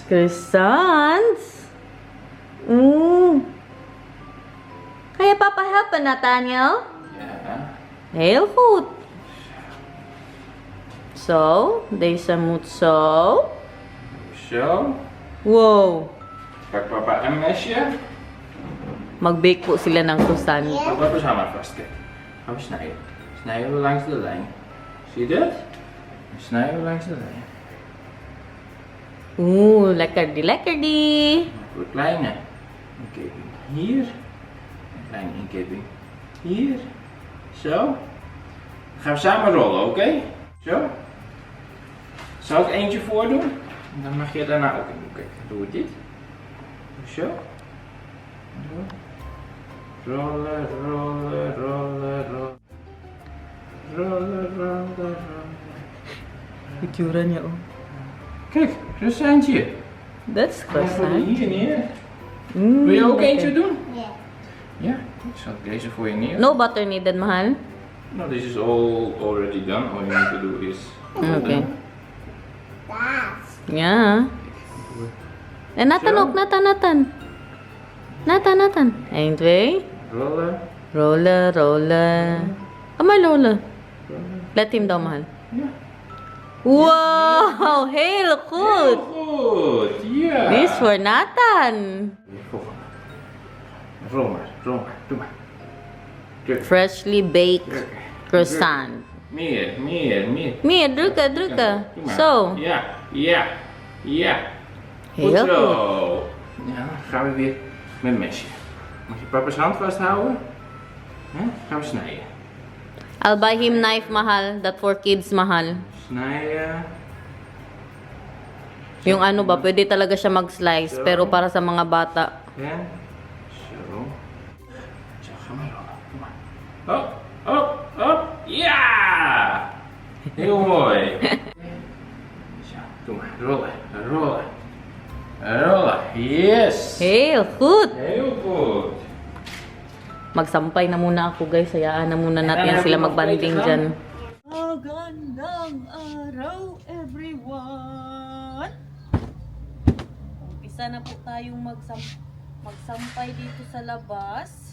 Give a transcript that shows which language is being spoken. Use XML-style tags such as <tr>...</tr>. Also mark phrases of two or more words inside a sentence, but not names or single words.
<nl>Croissants? Oeh. Kan je papa helpen, Nathaniel? Ja. Heel goed. Zo, deze moet zo. Zo. Wow. Pak papa een mesje.</nl> <tl>Mag-bake po sila ng croissant.</tl> <nl>Pak papa samen vast. Kijk. Gaan we snijden. Snijden we langs de lijn. Zie je dat? Dan snijden we langs de lijn. Oeh, lekker die. Voor kleine inkeping hier. Een kleine inkeping hier. Zo. Dan gaan we samen rollen, oké? Zo. Zal ik eentje voordoen? En dan mag je daarna ook in doen. Kijk, doe we dit. Zo. Doe. Rollen, rollen, rollen, rollen. Rollen, rollen, rollen.</nl> <tl>Itsura niya, oh.</tl> <nl>Kijk, croissantje.</nl> <en>That's</en> <nl>Dan gooi je croissant. hier neer. Mm, Wil je ook lekker. eentje doen? Ja. Ik zal deze voor je neer.</nl> <en>No butter needed, mahal. No, this is all already done. All you need to do is. Okay. Yeah.</en> <nl>En Nathan Zo. ook, Nathan. Nathan. 1, 2. Rollen. Rollen. Amai rollen.</nl> <en>Let him daw, mahal.</en> <nl>Ja. Wow, heel goed. Goed, ja.</nl> <en>This for Nathan.</en> <nl>Volgende. Rol maar. Doe maar. Druk.</nl> <en>Freshly baked</en> <nl>Druk.</nl> <en>croissant.</en> <nl>Meer. Meer, drukken. Doe maar. Zo. Ja. Goed Heel zo. goed. Ja, dan gaan we weer met een mesje. Mag je papa's hand vasthouden? Gaan we snijden.</nl> <en>I'll buy him knife, mahal. That for kids, mahal.</en> <nl>Snijden.</nl> <tl>Yung ano ba, pwede talaga siya mag-slice.</tl> <nl>Zo.</nl> <tl>Pero para sa mga bata.</tl> <nl>En zo. Zo, ga maar rollen. Doe maar. Hop. Ja! Heel mooi. Zo, doe maar. Rollen.</nl> <en>Yes!</en> <nl>Heel goed. Heel goed.</nl> <tl>Magsampay na muna ako, guys. Hayaan na muna natin sila magbanding dyan. Magandang araw, everyone! Umpisa na po tayong magsampay dito sa labas.</tl>